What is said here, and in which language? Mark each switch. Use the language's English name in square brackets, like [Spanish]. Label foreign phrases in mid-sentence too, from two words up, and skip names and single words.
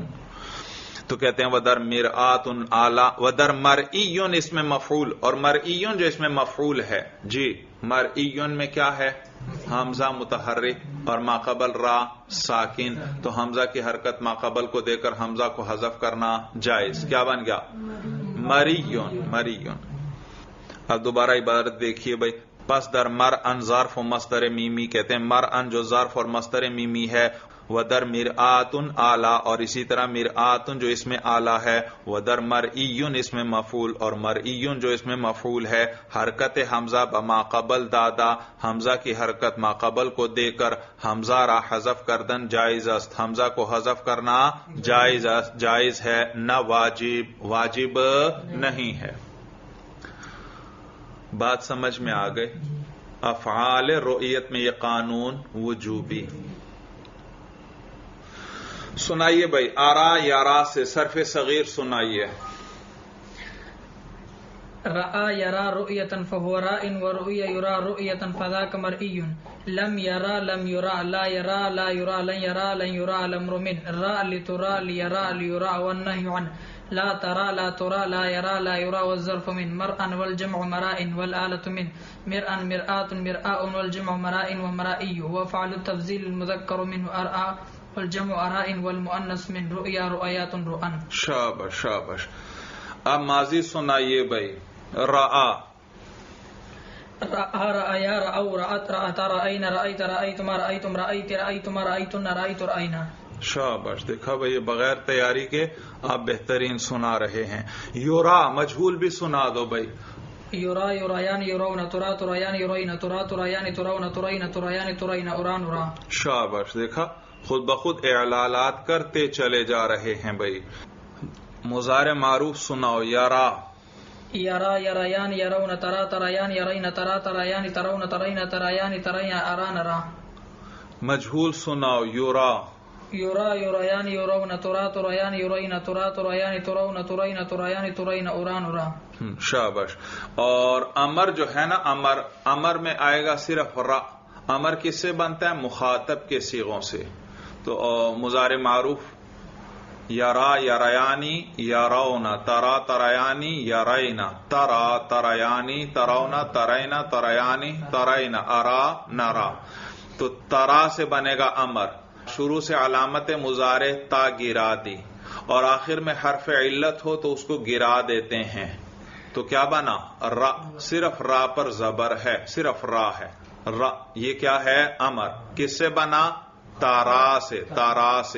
[Urdu] تو کہتے ہیں [Persian] ودر مرآتن اعلی، ودر مرئیون [Urdu] اس میں مفعول، اور مرئیون جو اس میں مفعول ہے جی، مرئیون میں کیا ہے؟ حمزہ متحرک اور ماقبل را ساکن، تو حمزہ کی حرکت ماقبل کو دے کر حمزہ کو حذف کرنا جائز، کیا بن گیا؟ مریون. مریون. اب دوبارہ عبارت دیکھیے بھائی. [Persian] پس در مرءن ظرف و مصدر میمی، [Urdu] کہتے ہیں مرءن جو ظرف اور مصدر میمی ہے، [Persian] ودر مرآتن اعلی، [Urdu] اور اسی طرح مرآتن جو اس میں اعلی ہے، [Persian] ودر مرئیون [Urdu] اس میں مفعول، اور مرئیون جو اس میں مفعول ہے، [Persian] حرکت حمزہ بما قبل دادا، [Urdu] حمزہ کی حرکت ما قبل کو دے کر [Persian] حمزہ را حذف کردن جائز است، [Urdu] حمزہ کو حذف کرنا جائز ہے، نہ واجب نہیں ہے. بات سمجھ میں آ گئی؟ افعال رؤیت میں یہ قانون وجوبی. سنائیے بھائی آرا یارا سے صرف صغیر سنائیے. [Arabic] رأى يرى رؤية فهو راء ورؤية يرى رؤية فذاك مرئي. لم يرى لم يرى لا يرى لا يرى لن يرى لن يرى الأمر من. راء لترى ليرى ليرى والنهي عنه. لا ترى لا ترى لا يرى لا يرى والظرف من. مرءا والجمع مراء والآلة من. مرءا مرآت مرآء والجمع مراء ومرائي. وفعل التفضيل المذكر منه أرآ والجمع أراء والمؤنث من. رؤيا رؤيات رؤن. [Urdu] شابش شابش. اب ماضی سنائیے بھائی. [Arabic] رآ رأيا رأوا رأت رأتا رأينا رأيت رأيتما رأيتم رأيت رأيتما رأيتن رأيت رأينا. [Urdu] شاباش. دیکھا بھائی بغیر تیاری کے آپ بہترین سنا رہے ہیں. یورا مجہول بھی سنا دو بھائی. [Arabic] یورا یورایان یرون ترا تریان یرین ترا تریان ترون ترین تریان ترین اوران اورا. [Urdu] شاباش. دیکھا خود بخود اعلالات کرتے چلے جا رہے ہیں بھائی. مضارع معروف سناؤ. یارا [Arabic] یرا یرایان یرون ترا تریان یرین ترا تریان ترون ترین تریان ترین اران را. [Urdu] مجہول سناؤ. یورا [Arabic] یورا یورایان یرون ترا تریان یرین ترا تریان ترون ترین تریان ترین اوران اورا. [Urdu] شاباش. اور امر جو ہے نا، امر میں آئے گا صرف را. امر کس سے بنتا ہے؟ مخاطب کے صیغوں سے. [Arabic] تو مضارع معروف یرا یریانی یرونا ترا تریانی یرینا ترا تریانی ترونا ترینا تریانی ترینا ارا نرا. [Urdu] تو ترا سے بنے گا امر، شروع سے علامت مضارع تا گرا دی اور آخر میں حرف علت ہو تو اس کو گرا دیتے ہیں، تو کیا بنا؟ را، صرف را پر زبر ہے، صرف را ہے، را، یہ کیا ہے؟ امر۔ کس سے بنا؟ تارا سے، تارا سے۔